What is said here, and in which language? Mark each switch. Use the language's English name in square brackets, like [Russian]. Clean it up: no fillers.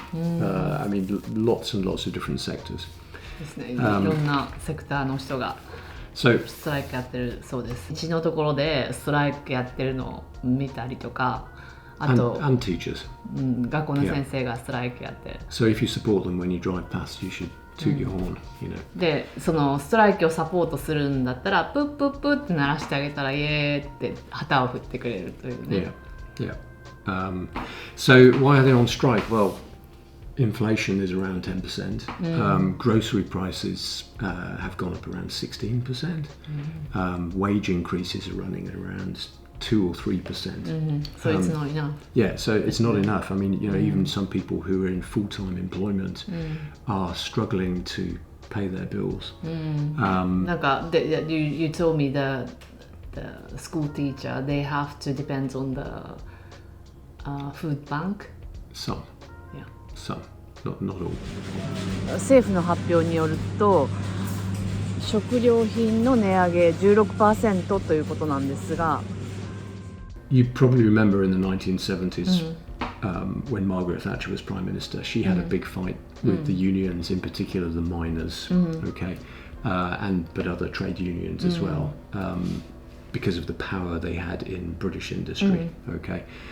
[English] I mean, lots and lots of different sectors. [Japanese] ですね。いろんなセクターの人が。 [English] So, [Japanese] ストライキやってるそうです。うちのところでストライキやってるのを見たりとか、あと [English] and teachers. [Japanese] 学校の先生がストライキやって、 [English] So if you support them when you drive past, you should toot your horn, you know. [Japanese] でそのストライキをサポートするんだったらプップップって鳴らしてあげたらイエーって旗を振ってくれるというね。 [English] Yeah. So why are they on strike? Well, inflation is around 10%. Grocery prices have gone up around 16%. Wage increases are running at around 2 or 3%. So it's not enough. Yeah, so it's not enough. I mean, you know, even some people who are in full-time employment are struggling to pay their bills. なんかyou told me the school teacher they have to depend on the food bank. Some, not all. [Japanese] 政府の発表によると食料品の値上げ 16% ということなんですが、 [English] You probably remember in the 1970s when Margaret Thatcher was Prime Minister, she had a big fight with the unions, in particular the miners, okay, but other trade unions as well, because of the power they had in British industry, okay.